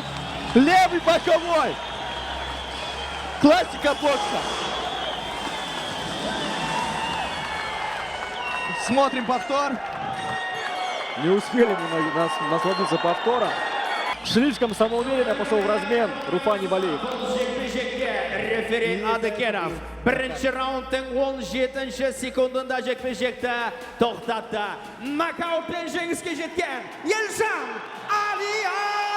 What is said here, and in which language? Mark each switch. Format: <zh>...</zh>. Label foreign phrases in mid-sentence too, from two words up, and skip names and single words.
<ru>Левый боковой! Классика бокса! Смотрим повтор. Не успели мы насладиться повтором. Слишком самоуверенно пошел в размен Руфани Балиев.</ru> <uz>Referi Adıkerov. Birinchi raundning 17-sekundida jekpi-jekda to'xtatdi. Nokautdan jangishga yetgan Yilshan Aliyev!</uz>